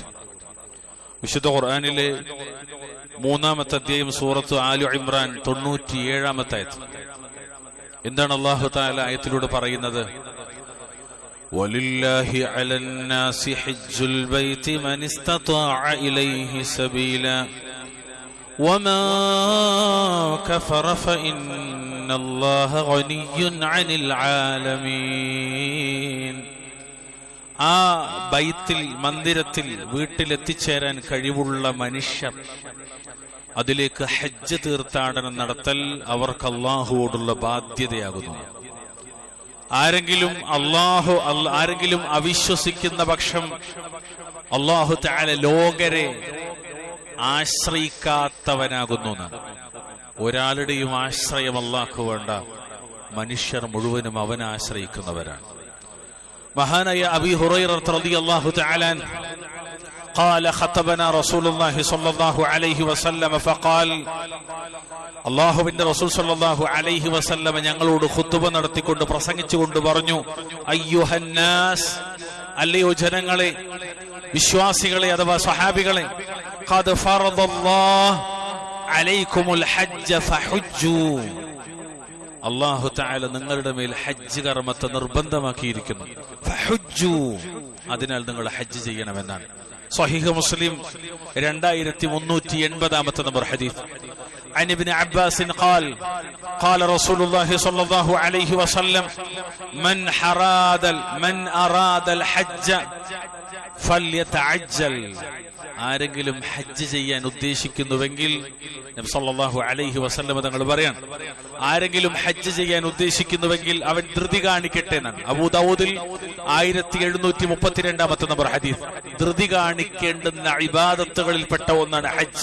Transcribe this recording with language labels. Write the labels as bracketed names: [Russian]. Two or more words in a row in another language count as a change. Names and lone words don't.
[Malayalam] വിശുദ്ധ ഖുർആനിലെ 3-ാമത്തെ അധ്യായം സൂറത്ത് ആലു ഇംറാൻ 97-ാമത്തെ ആയത്ത്. എന്താണ് [Arabic] الله تعالى [Malayalam] ആയത്തിലൂടെ പറയുന്നത്? [Arabic] ولله على الناس حج البيت من استطاع إليه سبيلا وما كفر فإن الله غني عن العالمين. [Malayalam] ആ ബൈത്തിൽ, മന്ദിരത്തിൽ, വീട്ടിലെത്തിച്ചേരാൻ കഴിവുള്ള മനുഷ്യർ അതിലേക്ക് ഹജ്ജ് തീർത്ഥാടനം നടത്തൽ അവർക്ക് അല്ലാഹുവോടുള്ള ബാധ്യതയാകുന്നു. ആരെങ്കിലും അവിശ്വസിക്കുന്ന പക്ഷം [Arabic] الله تعالى [Malayalam] ലോകരെ ആശ്രയിക്കാത്തവനാകുന്നു. ഒരാളുടെയും ആശ്രയം അല്ലാഹു വേണ്ട, മനുഷ്യർ മുഴുവനും അവനെ ആശ്രയിക്കുന്നവരാണ്. [Arabic] മഹാനായ അബീ ഹുറൈറ رضي الله تعالى قال خطبنا رسول الله صلى الله عليه وسلم فقال. [Malayalam] അല്ലാഹുവിന്റെ റസൂൽ [Arabic] صلى الله عليه وسلم [Malayalam] ഞങ്ങളോട് ഖുതുബ നടത്തിക്കൊണ്ട് പ്രസംഗിച്ചുകൊണ്ട് പറഞ്ഞു, അയ്യുഹന്നാസ്, അല്ലയോ ജനങ്ങളെ, വിശ്വാസികളെ അഥവാ സ്വഹാബികളെ, [Arabic] قد فرض الله عليكم الحج فحجوا. الله تعالى [Malayalam] നിങ്ങളുടെ മേൽ ഹജ്ജ് കർമ്മത്തെ നിർബന്ധമാക്കിയിരിക്കുന്നു. ഫഹുജ്ജു, അതിനാൽ നിങ്ങൾ ഹജ്ജ് ചെയ്യണമെന്നാണ്. സ്വഹീഹ് മുസ്ലിം 2380-ാമത്തെ നമ്പർ ഹദീസ്. [Arabic] عن ابن عباس قال قال رسول الله صلى الله عليه وسلم من أراد الحج فليتعجل. [Malayalam] ആരെങ്കിലും ഹജ്ജ് ചെയ്യാൻ ഉദ്ദേശിക്കുന്നുവെങ്കിൽ, നബി [Arabic] صلى الله عليه وسلم [Malayalam] തങ്ങൾ പറയാൻ, ആരെങ്കിലും ഹജ്ജ് ചെയ്യാൻ ഉദ്ദേശിക്കുന്നുവെങ്കിൽ അവൻ ധൃതി കാണിക്കട്ടെ എന്നാണ്. അബൂ ദാവൂദിൽ 1732-ാമത്തെ നമ്പർ ഹദീസ്. ധൃതി കാണിക്കേണ്ടുന്ന ഇബാദത്തുകളിൽപ്പെട്ട ഒന്നാണ് ഹജ്ജ്.